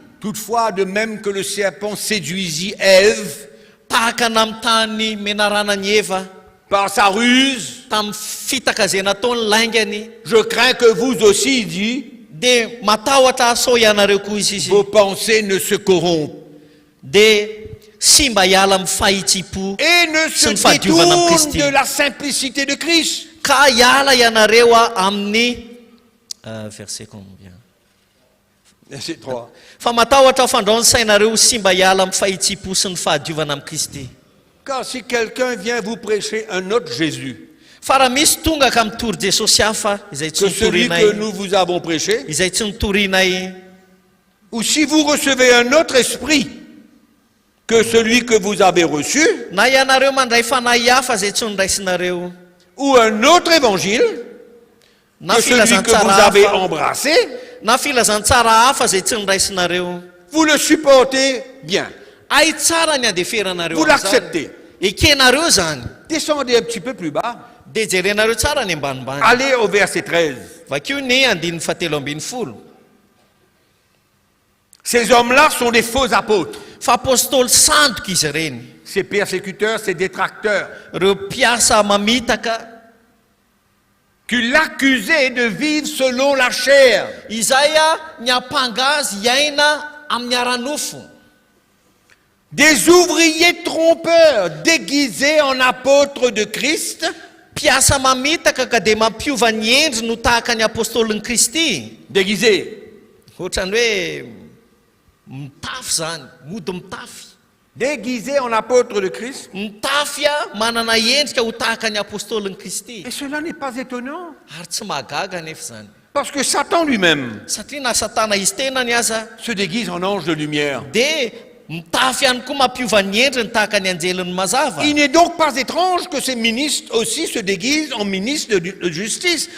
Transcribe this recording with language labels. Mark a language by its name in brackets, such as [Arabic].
[French] Toutefois, de même que le serpent séduisit Ève [Malagasy] tahaka namitany menaranany Eva [French] par sa ruse, [Malagasy] tamin'ny fitaka zay nataony laingany, [French] je crains que vous aussi, il dit, [Malagasy] dia matahotra sao ianareo koa izy [French] vos pensées ne se corrompent [Malagasy] dia sy mba hiala amin'ny fahitsy-po [French] et ne se [Malagasy] sy ny fahadiovana amin'ny [French] détournent [Malagasy] Kristy, [French] de la simplicité de Christ. [Malagasy] ka hiala ianareo a amin'ny [French] verset combien Verset 3. [Malagasy] fa matahotra fandraony sainareo sy mba hiala amin'ny fahitsy-po sy ny fahadiovana amin'ny Kristy. [French] Car si quelqu'un vient vous prêcher un autre Jésus [Malagasy] Fa raha misy tonga ka mitory Jesosy hafa izay tsy [French] que celui [Malagasy] nitorinay, [French] que nous vous avons prêché, [Malagasy] izay tsy nitorinay, [French] ou si vous recevez un autre esprit que celui que vous avez reçu, [Malagasy] na ianareo mandray fanahy hafa zay tsy niraisinareo, [French] ou un autre évangile [Malagasy] na [French] que celui que [Malagasy] filazantsara [French] vous avez [Malagasy] hafa, [French] embrassé, [Malagasy] na filazantsara hafa zay tsy niraisinareo, [French] vous le supportez bien. [Malagasy] ay tsara ny andeferanareo [French] Vous [Malagasy] am'zany. [French] l'acceptez. [Malagasy] Ekenareo zany, [French] Descendez un petit peu plus bas. [Malagasy] dia jerenareo tsara ny ambanimbany. [French] Allez au verset 13. [Malagasy] Vakeo ny andininy fahatelo ambin'ny folo. [French] Ces hommes-là sont des faux apôtres. [Malagasy] Fa apôstôly sandoka izy ireny, [French] Ces persécuteurs, ces détracteurs, [Malagasy] ireo mpiasa mamitaka, [French] qui l'accusaient de vivre selon la chair. [Malagasy] izay a ny ampangazy iaina amin'ny ara-nofo. [French] Des ouvriers trompeurs déguisés en apôtres de Christ, [Malagasy] Mpiasa mamitaka ka dia mampiova ny endry no tahaka ny apôstôlin'ny Kristy. [French] déguisés, [Malagasy] Ohatrany hoe mitafy zany, mody mitafy. [French] déguisés en apôtres de Christ. [Malagasy] Mitafy a manana endrika ho tahaka ny apôstôlin'ny Kristy. [French] Et cela n'est pas étonnant, [Malagasy] Ary tsy mahagaga nefa zany. [French] parce que Satan lui-même [Malagasy] Satria na satana izy tena ny aza [French] se déguise en ange de lumière. [Malagasy] dia mitafy ihany koa mampiova ny endriny tahaka ny anjeliny mazava. [French] Il n'est donc pas étrange que ces ministres aussi se déguisent en ministres de justice.